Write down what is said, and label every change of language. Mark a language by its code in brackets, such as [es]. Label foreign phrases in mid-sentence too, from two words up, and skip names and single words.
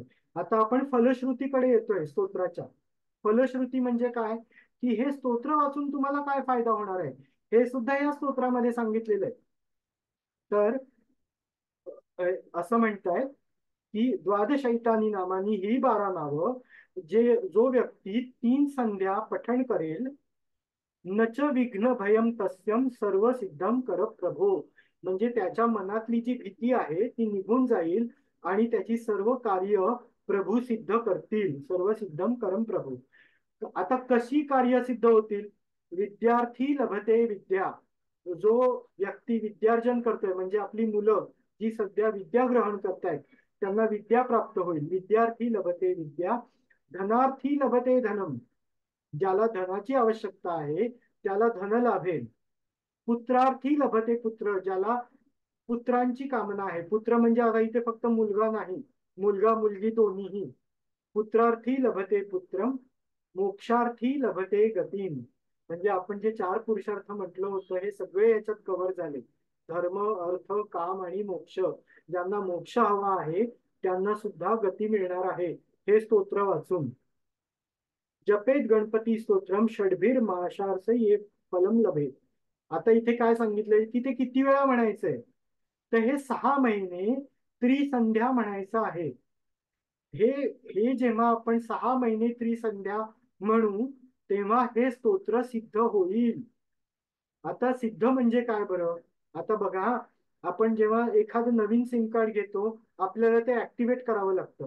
[mr] आता आपण फलश्रुतीकडे येतोय स्तोत्राच्या. फलश्रुती म्हणजे काय, की हे स्तोत्र वाचून तुम्हाला काय फायदा होणार आहे हे सुद्धा या स्तोत्रामध्ये सांगितलेलं आहे. तर असं म्हणताय की [sa] द्वादशैतानी नामानी [mr] ही 12 नावं जो व्यक्ती 3 संध्या पठण करेल, [sa] नच विघ्न भयम तस्यम सर्व सिद्धम कर प्रभो. [mr] म्हणजे त्याच्या मनातली जी भीती आहे ती निघून जाईल आणि त्याची सर्व कार्य प्रभू सिद्ध करतील. [sa] सर्व सिद्धम करम प्रभू. [mr] आता कशी कार्य सिद्ध होतील. [sa] विद्यार्थी लभते विद्या. [mr] जो व्यक्ती विद्यार्जन करतोय म्हणजे आपली मुलं जी सध्या विद्या ग्रहण करतायत त्यांना विद्या प्राप्त होईल. [sa] विद्यार्थी लभते विद्या. धनार्थी लभते धनम. [mr] ज्याला धनाची आवश्यकता आहे त्याला धन लाभेल. [sa] पुत्रार्थी लभते पुत्र. [mr] ज्याला पुत्रांची कामना आहे. पुत्र म्हणजे आता इथे फक्त मुलगा नाही, मुलगा मुलगी दोन्हीही. [sa] पुत्रार्थी लभते पुत्रम. मोक्षार्थी लभते गतीम. [mr] म्हणजे आपण जे 4 पुरुषार्थ म्हटलं होतं हे सगळे याच्यात कव्हर झाले. धर्म, अर्थ, काम आणि मोक्ष. ज्यांना मोक्ष हवा आहे त्यांना सुद्धा गती मिळणार आहे हे स्तोत्र वाचून. [sa] जपेत गणपती स्तोत्रम षडभीर माशार्स ये फलम लभेत. [mr] आता इथे काय सांगितलंय की ते किती वेळा म्हणायचंय. तर हे 6 महिने त्रिसंध्या म्हणायचं आहे. हे हे जेव्हा आपण 6 महिने त्रिसंध्या म्हणू तेव्हा हे स्तोत्र सिद्ध होईल. आता सिद्ध म्हणजे काय बरं. आता बघा, आपण जेव्हा एखादं नवीन [en] SIM card [mr] घेतो आपल्याला ते ऍक्टिव्हेट करावं लागतं.